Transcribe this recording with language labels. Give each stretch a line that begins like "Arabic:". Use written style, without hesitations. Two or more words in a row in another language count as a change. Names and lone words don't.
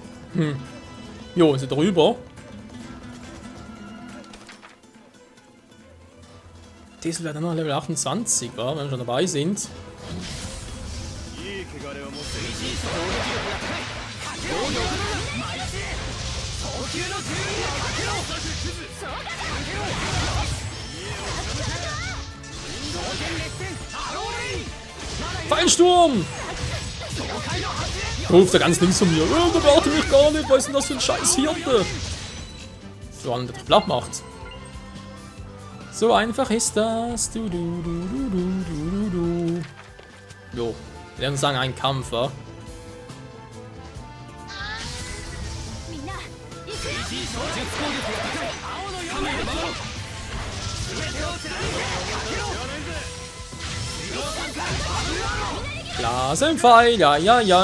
German: Jo, ist er drüber. Diesel wäre dann noch Level 28, wa? Wenn wir schon dabei sind.
Japanese: いい汚れを持っている
German: Feinsturm! Ruft er ganz links von mir. Oh, der warte mich gar nicht, was ist denn das für ein scheiß Hirte? So einer, der dich platt macht. So einfach ist das. Du. Jo, wir werden sagen, ein Kampf, wa?
Japanese: みんな行くよ
German: Blasenpfeil, ja.